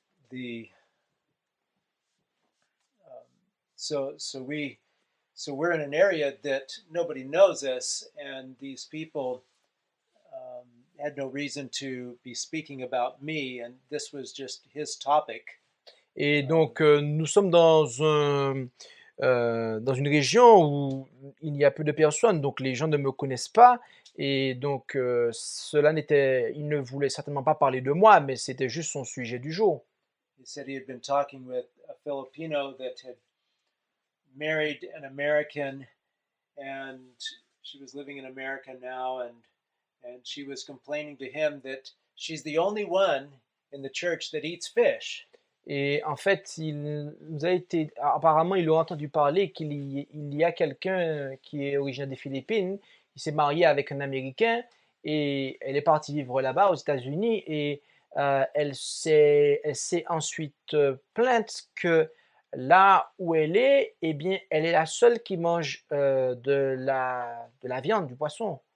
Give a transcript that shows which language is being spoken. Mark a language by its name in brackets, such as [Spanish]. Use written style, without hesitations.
[English] the so we're in an area that nobody knows us, and these people had no reason to be speaking about me, and this was just his topic. [French] et donc nous sommes dans une région où il y a peu de personnes, donc les gens ne me connaissent pas et donc il ne voulait certainement pas parler de moi, mais c'était juste son sujet du jour. [English] He said he had been talking with a Filipino that had married an American, and she was living in America now, and she was complaining to him that she's the only one in the church that eats fish. [French] Et en fait, apparemment, il a entendu parler qu'il y a quelqu'un qui est originaire des Philippines, il s'est marié avec un Américain et elle est partie vivre là-bas aux États-Unis et elle s'est ensuite plainte que là où elle est, eh bien, elle est la seule qui mange de la viande, du poisson.